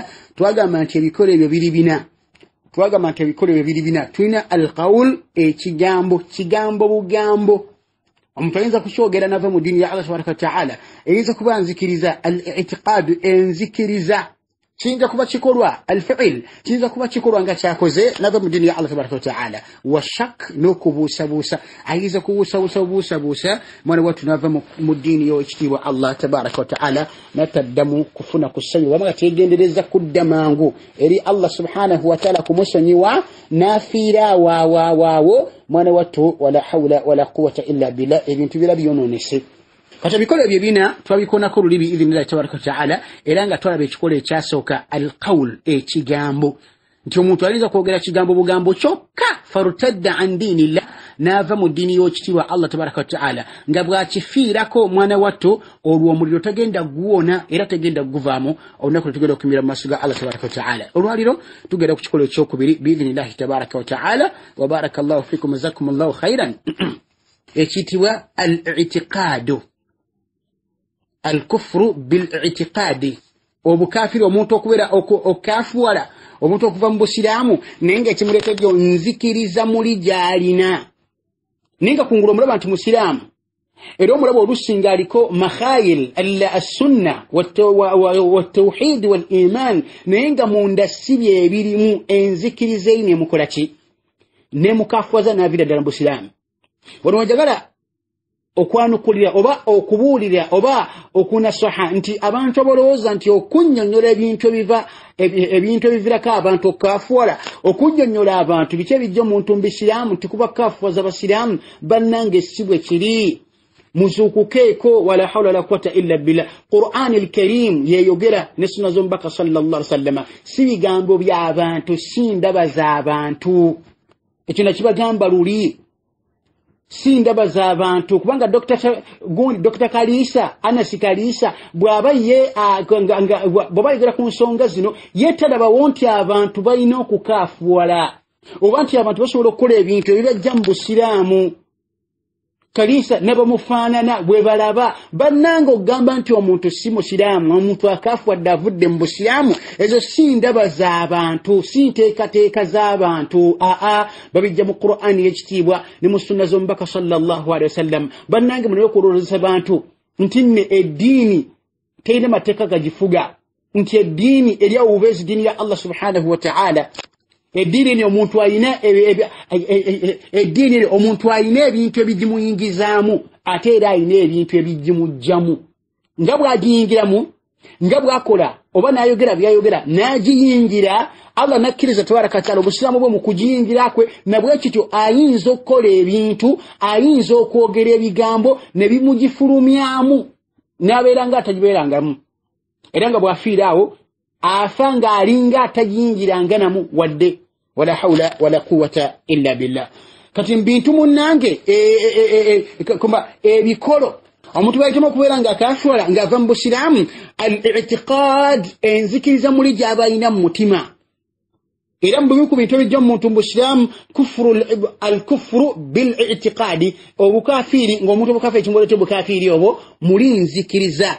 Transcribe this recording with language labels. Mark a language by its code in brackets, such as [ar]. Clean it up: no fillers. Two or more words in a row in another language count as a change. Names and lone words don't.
[lg] Twagamba nti ebikolo ebyo biri bina. Tulina al-qawl, kigambo bugambo. Omuntu ayinza kukyogera nava mu ddiini ya Allah [ar] تبارك وتعالى, [lg] eyinza kuba nzikiriza, al-i'tiqaadu, enzikiriza, kiyinza kuba kikolwa, al-fi'l, kiyinza kuba kikolwa nga kyakoze nava mu ddiini ya Allah [ar] تبارك وتعالى. وشك, [lg] n'okubuusabuusa, ayinza kubuusabuusa mwana wattu nava mu ddiini y'ekitiibwa Allah [ar] تبارك وتعالى, [lg] nataddamu kufuna ku ssanyu, wama nga tegendereza kudda mangu eri Allah [ar] سبحانه وتعالى [lg] kumusonyiwa, n'afiira waawo mwana wattu, [ar] ولا حول ولا قوة إلا بالله, [lg] ebintu bira byonoonese. Kati ebikolo ebyo bina twabikonako luli [ar] بإذن الله تبارك وتعالى, [lg] era nga twalaba ekikolo ekyasooka al-qawl, ekigambo, nti omuntu ayinza kwogera kigambo bugambo kyokka, [ar] فارتد عن دين الله, [lg] n'ava mu ddiini y'ekitiibwa Allah [ar] تبارك وتعالى, [lg] nga bw'akifiirako mwana wattu, olwo omuliro tagenda guwona era tagenda guvaamu, olunaku tugenda okumira mu maaso ga Allah [ar] تبارك وتعالى. [lg] Olwaliro tugenda ku kikolo ekyokubiri [ar] بإذن الله تبارك وتعالى. وبارك الله فيكم، جزاكم الله خيرا. [lg] Ekiyitibwa [ar] الاعتقاد، الكفر بالاعتقاد, [lg] obukafiri, omuntu okubeera okafuwala omuntu okuva mu busiraamu naye nga ekimuleetedde nzikiriza muli gy'alina, naye nga kungulu omulaba nti musiraamu, era omulaba olusinga aliko [ar] مخايل السنة والتوحيد والإيمان, [lg] naye nga munda si bye birimu, enzikiriza eyo nemukola ki? Nemukafuwaza n'aviira ddala mu busiraamu. Wano wajagala okwanukulira oba okubuulira oba okunasaha nti abantu abalowooza nti okunnyonnyola ebintu ebivirako abantu okaafuwala, okunnyonnyola abantu biki ebijja omuntu mu bisiraamu nti kuba kaafuwaza basiraamu, bannange si bwe kiri. muzukukeeko [ar] ولا حول ولا قوة إلا بالله. [lg] Qur'an al-Karim yeyogera ne sunna z'omubaka [ar] صلى الله عليه وسلم [lg] si bigambo by'abantu, si ndaba z'abantu. Ekyo nakibagamba luli, si ndaba z'abantu. Kubanga Dr. Kalisa, Anas Kalisa bw'aba ye bw'aba yogera ku nsonga zino yetalaba nti abantu balina okukaafuwala oba nti abantu basobola okukola ebintu ebibajja mu busiraamu. Kalisa nabamufaanana bwe balaba bannanga okugamba nti omuntu si musiraamu, omuntu akaafuwadde avudde mu busiraamu, ezo si ndaba z'abantu, si nteekateeka z'abantu. Babijja mu Qur'ani y'ekitiibwa ne mu sunna z'omubaka [ar] صلى الله عليه وسلم. [lg] Bannange munaye okulowooza bantu nti nne eddiini terina mateeka gagifuga, nti eddiini erya obubeezi ddiini ya Allah [ar] سبحانه وتعالى. [lg] Eddiini ni omuntu alina eddiini omuntu alina ebintu ebigimuyingizaamu ate era alina ebintu ebigimujjamu. Nga bw'agiyingiramu, nga bw'akola oba n'ayogera by'ayogera n'agiyingira, Allah nakkiriza [ar] تبارك تعالى [lg] obusiraamu bwe mu kugiyingira kwe, na bwe kityo ayinza okukola ebintu, ayinza okwogera ebigambo ne bimugifulumyamu n'abeera nga atagibeerangamu. Era nga bw'afiira awo afa nga alinga atagiyingiranga namu wadde. [ar] ولا حول ولا قوة إلا بالله. [lg] Kati mbintu munnange kumba ebikolo omuntu bayitemu okubeera nga akafuwala ng'ava mu busiraamu, al-i'tiqad, enzikiriza muli gy'abalina mu mutima. Era mu bimu ku bintu ebijja mu muntu mu busiraamu [ar] الكفر بالاعتقاد, [lg] obukafiiri, ng'omuntu obukafiiri kimboleete obukafiiri obwo muli nzikiriza.